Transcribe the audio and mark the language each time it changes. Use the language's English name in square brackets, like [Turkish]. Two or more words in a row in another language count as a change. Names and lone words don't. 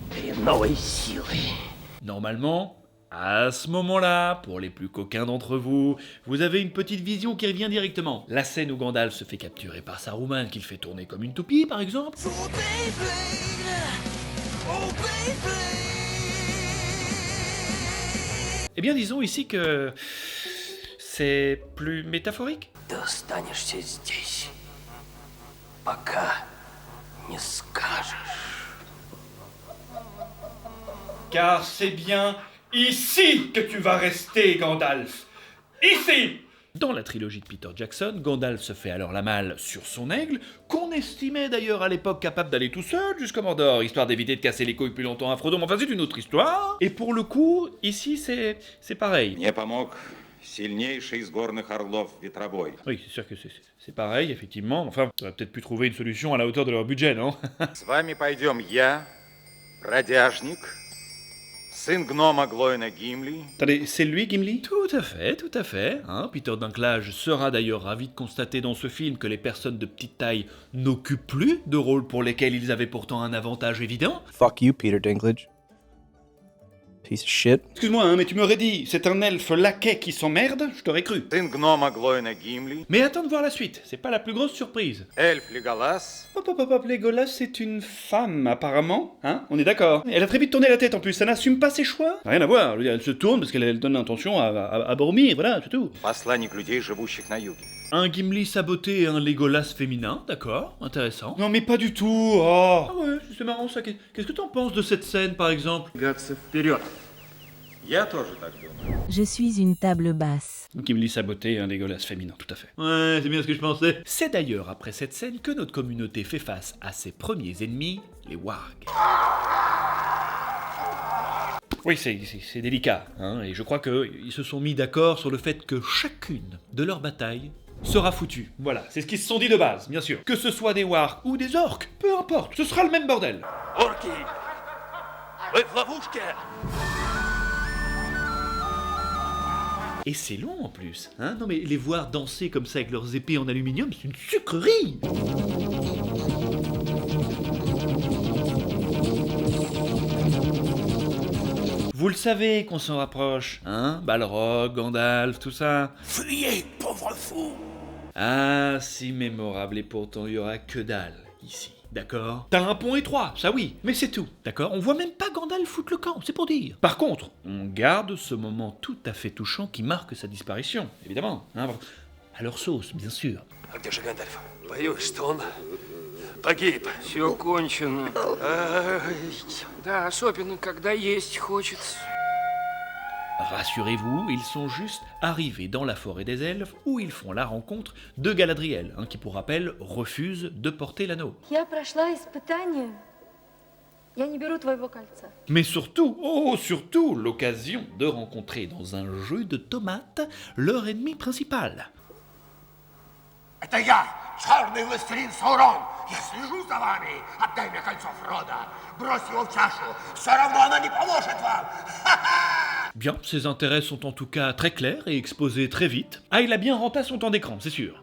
[French] Normalement, à ce moment-là, pour les plus coquins d'entre vous, vous avez une petite vision qui revient directement. La scène où Gandalf se fait capturer par Saruman, qu'il fait tourner comme une toupie, par exemple. Eh bien, disons ici que c'est plus métaphorique. [Russian] Ты останешься здесь, пока не скажешь. [French] Car c'est bien ici que tu vas rester, Gandalf. Ici! Dans la trilogie de Peter Jackson, Gandalf se fait alors la malle sur son aigle, qu'on estimait d'ailleurs à l'époque capable d'aller tout seul jusqu'à Mordor, histoire d'éviter de casser les couilles plus longtemps à Frodon, mais enfin c'est une autre histoire. Et pour le coup, ici c'est pareil. [Russian] Мне помог сильнейший из горных орлов Ветробой. [French] Oui, c'est sûr que c'est pareil, effectivement. Enfin, on aurait peut-être pu trouver une solution à la hauteur de leur budget, non? [Russian] С вами пойдем я, Бродяжник, сын гнома Глоина Гимли. [French] Attendez, c'est lui, Gimli? Tout à fait. Hein. Peter Dinklage sera d'ailleurs ravi de constater dans ce film que les personnes de petite taille n'occupent plus de rôles pour lesquels ils avaient pourtant un avantage évident. [English] Fuck you, Peter Dinklage. Piece of shit. [French] Excuse-moi, hein, mais tu m'aurais dit, c'est un elfe laquais qui s'emmerde, je t'aurais cru. [Russian] Сын гнома Глоина Гимли. [French] Mais attends de voir la suite, c'est pas la plus grosse surprise. [Russian] Эльф Леголас. [French] Hop, Legolas, c'est une femme, apparemment. Hein? On est d'accord. Elle a très vite tourné la tête en plus, ça n'assume pas ses choix. Rien à voir, je veux dire, elle se tourne parce qu'elle donne l'intention à Boromir, voilà, c'est tout. [Russian] Посланник людей, живущих на юге. [French] Un Gimli saboté et un Legolas féminin, d'accord, intéressant. Non mais pas du tout, oh. Ah ouais, c'est marrant ça. Qu'est-ce que t'en penses de cette scène, par exemple? [Russian] Я тоже так думаю. [French] Je suis une table basse. Gimli saboté et un Legolas féminin, tout à fait. Ouais, c'est bien ce que je pensais. C'est d'ailleurs après cette scène que notre communauté fait face à ses premiers ennemis, les wargs. Oui, c'est délicat, hein, et je crois qu'ils se sont mis d'accord sur le fait que chacune de leurs batailles sera foutue. Voilà, c'est ce qu'ils se sont dit de base, bien sûr. Que ce soit des wargs ou des orques, peu importe, ce sera le même bordel. [Russian] Орки! Вы в ловушке! [French] Et c'est long en plus, hein. Non mais les voir danser comme ça avec leurs épées en aluminium, c'est une sucrerie. Vous le savez qu'on s'en rapproche, hein? Balrog, Gandalf, tout ça. Fuyez, pauvre fou! Ah, si mémorable, et pourtant il y aura que dalle ici, d'accord? T'as un pont étroit, ça oui, mais c'est tout, d'accord? On voit même pas Gandalf foutre le camp, c'est pour dire. Par contre, on garde ce moment tout à fait touchant qui marque sa disparition, évidemment, hein? À leur sauce, bien sûr. [Russian] А где же Гандальф? Боюсь, что он погиб. Все кончено. Да, особенно когда есть хочется. [French] Rassurez-vous, ils sont juste arrivés dans la forêt des elfes où ils font la rencontre de Galadriel, hein, qui pour rappel refuse de porter l'anneau. [Russian] Я прошла испытание. Я не беру твоего кольца. [French] Mais surtout, oh surtout, l'occasion de rencontrer dans un jeu de tomates leur ennemi principal. [Russian] Это я, черный властелин Саурон. Я слежу за вами. Отдай мне кольцо Фрода. Брось его в чашу. Все равно оно не поможет вам. [French] Bien, ses intérêts sont en tout cas très clairs et exposés très vite. Ah, il a bien renté son temps d'écran, c'est sûr.